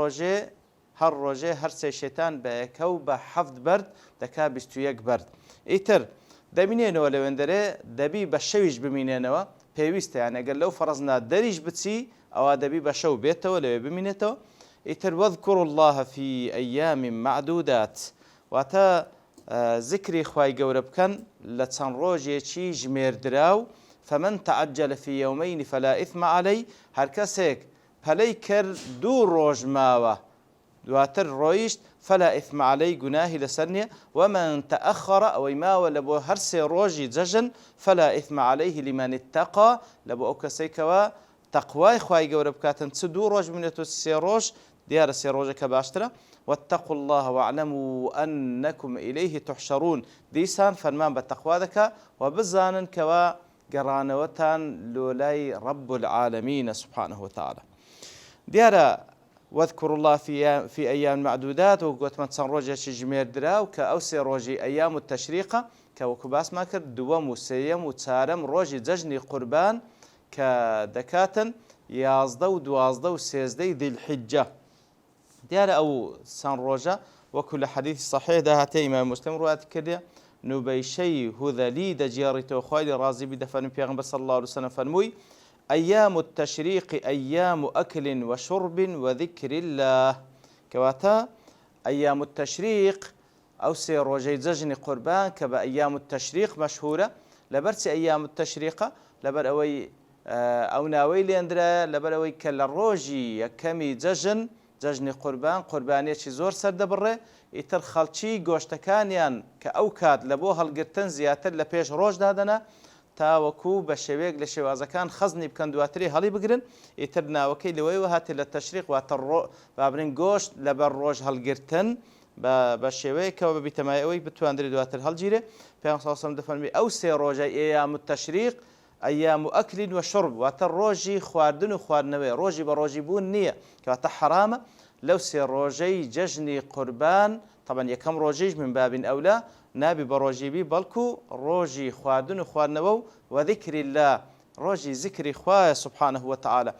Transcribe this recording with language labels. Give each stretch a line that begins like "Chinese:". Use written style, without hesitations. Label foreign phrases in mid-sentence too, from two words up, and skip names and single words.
Central Kurdish: ڕۆژێ هەر سێ شەیتان بە یەکە و بە 7 بەرد دەکا 21 بەرد ئیتر دەمینێنەوە لەوێن دەرێ دەبی بە شەویش بمینێنەوە پێویستە یان ئەگەر لەو فەرزنا دەریش بچی ئەوە دەبی بە شەو بێتەوە لەوێ بمینێتەوە ئیتر
Arabic: واذكروا الله في أيام معدودات
Central Kurdish: واتە ذکری خوای گەورە بکەن لە چەند ڕۆژێکی ژمێردراو
Arabic: فمن تعجل في يومين فلا إثم عليه
Central Kurdish: هەر کەسێک پەلەی کرد 2 ڕۆژ ماوە دواتر ڕۆیشت
Arabic: فلا إثم عليه
Central Kurdish: گوناهی لەسەر نییە
Arabic: ومن تأخر
Central Kurdish: ئەوەی ماوە لە بۆ هەر 3 ڕۆژی جەژن
Arabic: فلا إثم عليه لمن اتقى
Central Kurdish: لە بۆ ئەو کەسێکەوە تەقوای خوای گەورە بکاتن چ 2 ڕۆژ بنێتەوە 3 ڕۆژ دیارە 3 ڕۆژەکە باشترە
Arabic: واتقوا الله واعلموا أنكم إليه تحشرون
Central Kurdish: دیسان فەرمان بە تەقوا دەکا و بزانن کەوا گەڕانەوەتان لۆلای
Arabic: رب العالمين سبحانه وتعالى.
Central Kurdish: دیارە
Arabic: واذكروا الله في أيام معدودات
Central Kurdish: وقوتمان چەند ڕۆژێکی ژمێردراو کە ئەو 3 ڕۆژی ئەیام التەشریقە کە وەکو باسمان کرد دووەم و سێیەم و چارەم ڕۆژی جەژنی قوربان کە دەکاتن 11 و 12 و 13 ذیلحیجە. دیارە ئەو چەند ڕۆژە وەکو لە حەدیث صحیحدا هاتێ ئیمام مسلم ڕوایەت کردێ نوبەیشەی هوذەلی دەجێڕێتەوە خوای لێ ڕازی بی دەفەرمووی پێغەمبەر
Arabic: صلی الله عليه وسلم
Central Kurdish: فەرمووی
Arabic: أيام التشريق أيام أكل وشرب وذكر الله
Central Kurdish: كواتا
Arabic: أيام التشريق
Central Kurdish: أو 3 ڕۆژەی جەژنی قوربان کە بە
Arabic: أيام التشريق
Central Kurdish: مەشهورە لەبەرچی
Arabic: أيام التشريق
Central Kurdish: لەبەر ئەوەی ئەو ناوەی لێندرا لەبەر ئەوەی کە لە ڕۆژی یەکەمی جەژنی قوربان قوربانیەکی زۆر سەردەبڕێ ئیتر خەڵکی گۆشتەکانیان کە ئەو کات لە بۆ هەڵگرتن زیاتر لە پێش ڕۆژدا دەنا تاوەکو بە شێوەیەک لە شێوازەکان خەزنی بکەن دواتری هەڵی بگرن ئیتر ناوەکەی لەوەیەوە هاتێ لە تەشریق واتە بابرین گۆشت لەبەر ڕۆژ هەڵگرتن بە شێوەیەکەوە بە بیتەمایەوەی بتواندرێت دواتر هەڵگیرێ پێغەمبەر
Arabic: صلی الله علیه و سلم
Central Kurdish: دەفەرمێ ئەو 3 ڕۆژە ئەیام التەشریق
Arabic: أيام أكل وشرب
Central Kurdish: واتە ڕۆژی خواردن و خواردنەوەی ڕۆژی بە ڕۆژی بوون نییە کەواتە حرامە لەو 3 ڕۆژەی جەژنی قوربان طبعا یەکەم ڕۆژیش من بابین ئەولا نابی بە ڕۆژیبی بەڵکو ڕۆژی خواردن و خواردنەوە و
Arabic: ذکر الله
Central Kurdish: ڕۆژی ذکری خوایە
Arabic: سبحانه وتعالى.